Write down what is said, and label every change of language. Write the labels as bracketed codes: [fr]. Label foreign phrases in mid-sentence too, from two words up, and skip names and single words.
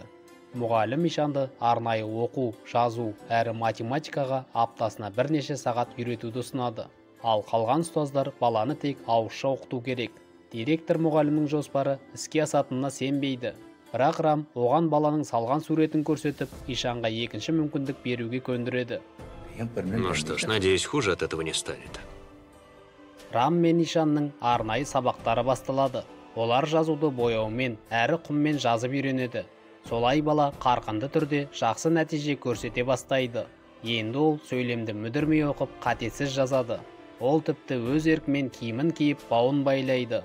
[kk] Мұғалім Ишанды арнайы оқу, жазу әрі математикаға аптасына бірнеше сағат үйретуді ұсынады. Ал қалған ұстаздар баланы тек ауызша оқыту керек. Директор мұғалімнің жоспары іске асатынына сенбейді. Бірақ Рам оған баланың салған суретін көрсетіп, Ишанға екінші мүмкіндік беруге көндіреді. [ru] Ну что ж, надеюсь, хуже от этого не станет. [kk] Рам мен Ишанның арнайы сабақтары басталады. Олар жазуды бояумен әрі құммен жазып үйренеді. Солай бала қарқынды түрде жақсы нәтиже көрсете бастайды. Енді ол сөйлемді мүдірмей оқып, қатесіз жазады. Ол тіпті өз еркімен киімін киіп, бауын байлайды.